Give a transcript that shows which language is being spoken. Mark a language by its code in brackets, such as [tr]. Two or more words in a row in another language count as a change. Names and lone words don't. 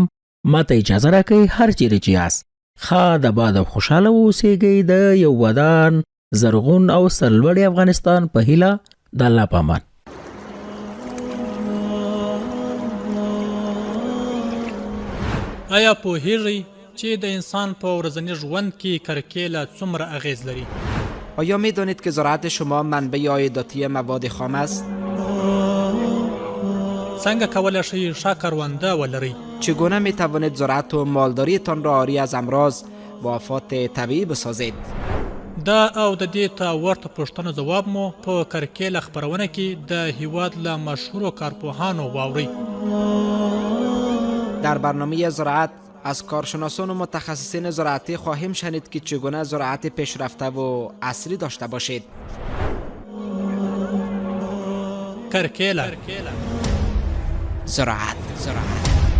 [ps] ما ته اجازه راکوئ هر چیرې چې یاست ښه د باد او خوشحاله اوسېږئ د یو ودان، زرغون او سرلوړي افغانستان په هیله د الله په امان. آیا پوهیږئ چې د انسان په ورځني ژوند کې کرکیله څومره اغیز لري؟ [fa] آیا می دانید که زراعت شما منبع عایداتی مواد خام است؟ [ps] څنګه کولی شئ ښه کرونده ولرئ؟ [fa] چگونه می توانید زراعت و مالداریتان را عاری از امراض و آفات طبیعی بسازید؟ [ps] دا او د دې ته ورته پوښتنو ځواب مو په کرکیله خپرونه کې د هیواد له مشهورو کارپوهانو واورئ. [fa] در برنامه زراعت از کارشناسان و متخصصین زراعتی خواهیم شنید که چگونه زراعت پیشرفته و عصری داشته باشید. [ps] کرکیله [fa] زراعت